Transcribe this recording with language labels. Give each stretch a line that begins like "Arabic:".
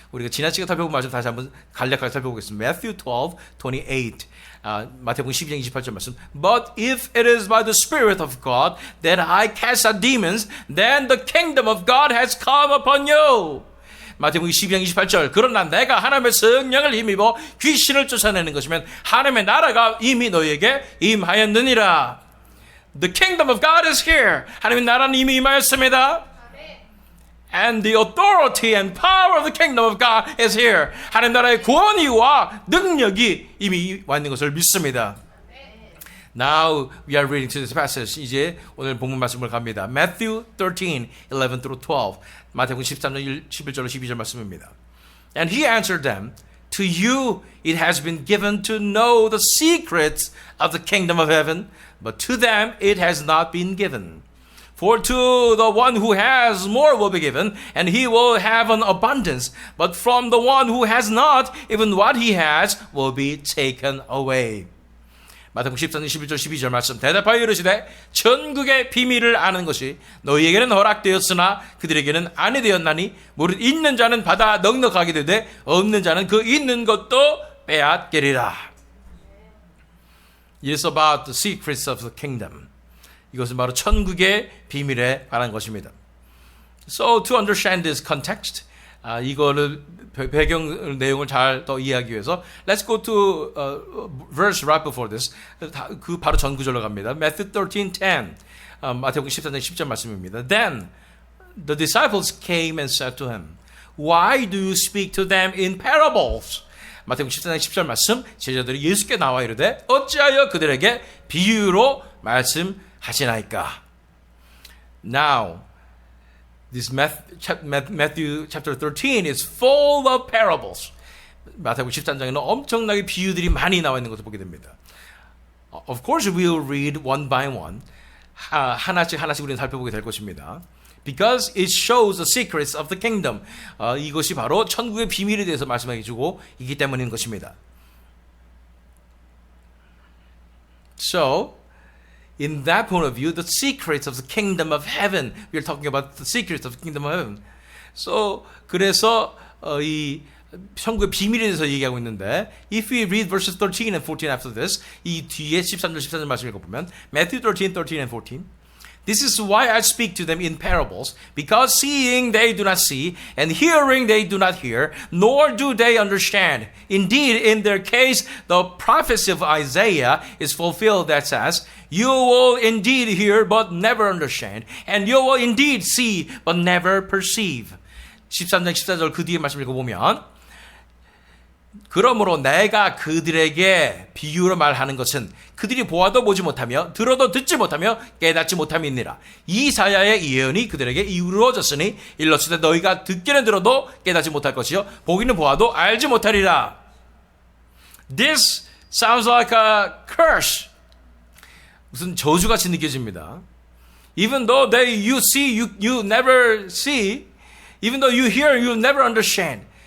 Korean: 우리가 지난 시간에 살펴본 말씀 다시 한번 간략하게 살펴보겠습니다. Matthew 12:28. 마태복음 12장 28절 말씀.
English: But if it is by the Spirit of God that I cast out demons, then the kingdom of God has come upon you.
Korean: 마태복음 12장 28절. 그러나 내가 하나님의 성령을 힘입어 귀신을 쫓아내는 것이면 하나님의 나라가 이미 너희에게 임하였느니라.
English: The kingdom of God is here.
Korean: 하나님의 나라는 이미 임하였습니다.
English: And the authority and power of the kingdom of God is here.
Korean: 하나님 나라의 권위와 능력이 이미 와 있는 것을 믿습니다.
English: Now we are reading to this passage.
Korean: 이제 오늘 본문 말씀을 갑니다.
English: Matthew 13:11 through 12.
Korean: 마태복음 13장 11절로 12절 말씀입니다.
English: And he answered them, To you it has been given to know the secrets of the kingdom of heaven, but to them it has not been given. For to the one who has more will be given, and he will have an abundance. But from the one who has not, even what he has will be taken away.
Korean: 마태복음 14장 11절 12절 말씀. 대답하여 이르시되 천국의 비밀을 아는 것이 너희에게는 허락되었으나 그들에게는 아니 되었나니 무릇 있는 자는 받아 넉넉하게 되되 없는 자는 그 있는 것도 빼앗기리라.
English: It is about the secrets of the kingdom.
Korean: 이것은 바로 천국의 비밀에 관한 것입니다.
English: So to understand this context,
Korean: 이거를 배경 내용을 잘 더 이해하기 위해서
English: let's go to verse right before this.
Korean: 그 바로 전 구절로 갑니다.
English: Matthew 13:10.
Korean: 마태복음 14장 10절 말씀입니다.
English: Then the disciples came and said to him, Why do you speak to them in parables?
Korean: 마태복음 14장 10절 말씀, 제자들이 예수께 나와 이르되 어찌하여 그들에게 비유로 말씀하시나이까?
English: Now, this Matthew chapter 13 is full of parables.
Korean: 마태복음 13장에는 엄청나게 비유들이 많이 나와 있는 것을 보게 됩니다.
English: Of course, we'll read one by one.
Korean: 하나씩 우리는 살펴보게 될 것입니다.
English: Because it shows the secrets of the kingdom.
Korean: 이것이 바로 천국의 비밀에 대해서 말씀해 주고 있기 때문인 것입니다.
English: So, in that point of view, the secrets of the kingdom of heaven. We are talking about the secrets of the kingdom of heaven. So,
Korean: 그래서 이 천국의 비밀에 대해서 얘기하고 있는데
English: if we read verses 13 and 14 after this,
Korean: 이 뒤에 13절 14절 말씀 읽어보면
English: Matthew 13 and 14 This is why I speak to them in parables, because seeing they do not see, and hearing they do not hear, nor do they understand. Indeed, in their case, the prophecy of Isaiah is fulfilled that says, You will indeed hear, but never understand, and you will indeed see, but never perceive.
Korean: 13장 14절 그 뒤에 말씀 읽어보면 그러므로 내가 그들에게 비유로 말하는 것은 그들이 보아도 보지 못하며 들어도 듣지 못하며 깨닫지 못함이니라. 이사야의 예언이 그들에게 이루어졌으니 일렀을 때 너희가 듣기는 들어도 깨닫지 못할 것이요 보기는 보아도 알지 못하리라.
English: This sounds like a curse.
Korean: 무슨 저주같이 느껴집니다.
English: Even though you see, you never see. Even though you hear, you never understand.